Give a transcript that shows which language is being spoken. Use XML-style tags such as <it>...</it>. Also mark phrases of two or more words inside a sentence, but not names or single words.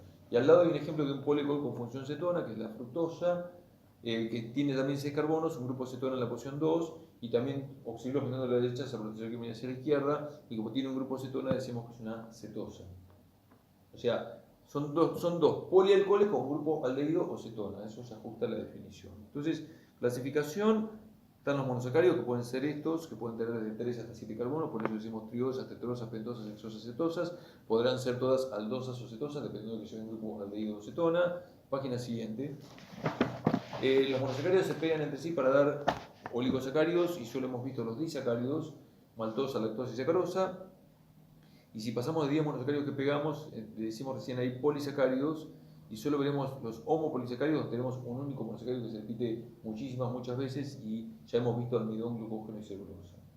<es>Y al lado hay un ejemplo de un polialcohol con función cetona, que es la fructosa, que tiene también 6 carbonos, un grupo cetona en la posición 2, y también oxígeno mirando a la derecha, esa protección que viene hacia la izquierda, y como tiene un grupo cetona, decimos que es una cetosa. O sea, son dos polialcoholes con grupo aldehído o cetona, eso se ajusta a la definición. Entonces, clasificación: están los monosacáridos, que pueden ser estos, que pueden tener desde 3 hasta 7 carbonos, por eso decimos triosas, tetrosas, pentosas, hexosas, cetosas. Podrán ser todas aldosas o cetosas, dependiendo de que sea un grupo aldehído o cetona. Página siguiente. Los monosacáridos se pegan entre sí para dar oligosacáridos, y solo hemos visto los disacáridos: maltosa, lactosa y sacarosa. Y si pasamos de 10 monosacáridos que pegamos, decimos recién ahí polisacáridos, y solo veremos los homopolisacáridos, donde tenemos un único monosacárido que se repite muchas veces, y ya hemos visto almidón, glucógeno y celulosa.</es>